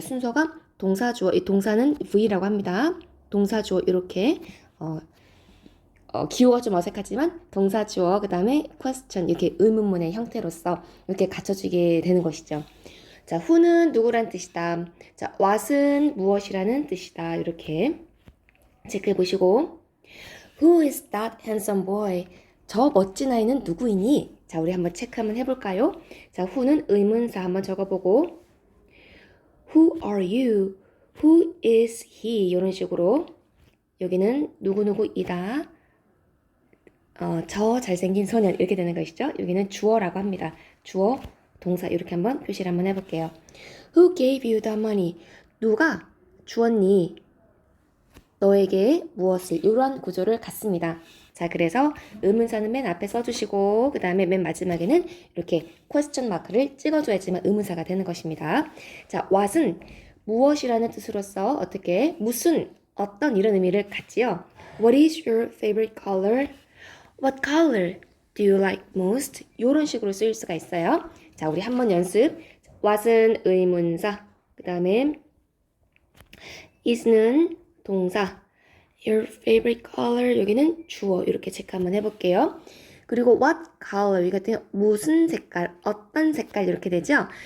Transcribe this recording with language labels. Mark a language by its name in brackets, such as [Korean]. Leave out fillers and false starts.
[Korean] 순서가 동사 주어, 이 동사는 V라고 합니다. 동사 주어 이렇게 기호가 좀 어색하지만 동사 주어 그 다음에 question 이렇게 의문문의 형태로서 이렇게 갖춰지게 되는 것이죠. 자, who는 누구란 뜻이다. 자, what은 무엇이라는 뜻이다. 이렇게 체크해 보시고 [English] Who is that handsome boy? [Korean] 저 멋진 아이는 누구이니? 자, 우리 한번 체크 한번 해볼까요? 자, who는 의문사 한번 적어보고 [English] Who are you? Who is he? [Korean] 이런 식으로 여기는 누구누구이다. 저 잘생긴 소년 이렇게 되는 것이죠. 여기는 주어라고 합니다. 주어, 동사 이렇게 한번 표시를 한번 해볼게요. [English] Who gave you the money? [Korean] 누가 주었니? 너에게 무엇을? 이러한 구조를 갖습니다. 자, 그래서 의문사는 맨 앞에 써주시고 그 다음에 맨 마지막에는 이렇게 퀘스천 마크를 찍어줘야지만 의문사가 되는 것입니다. 자, what은 무엇이라는 뜻으로서 어떻게 무슨 어떤 이런 의미를 갖지요. [English] What is your favorite color? What color do you like most? [Korean] 이런 식으로 쓰일 수가 있어요. 자, 우리 한번 연습. what은 의문사, 그 다음에 is는 동사, [English] your favorite color [Korean] 여기는 주어 이렇게 체크 한번 해볼게요. 그리고 what color 이 같은 무슨 색깔, 어떤 색깔 이렇게 되죠.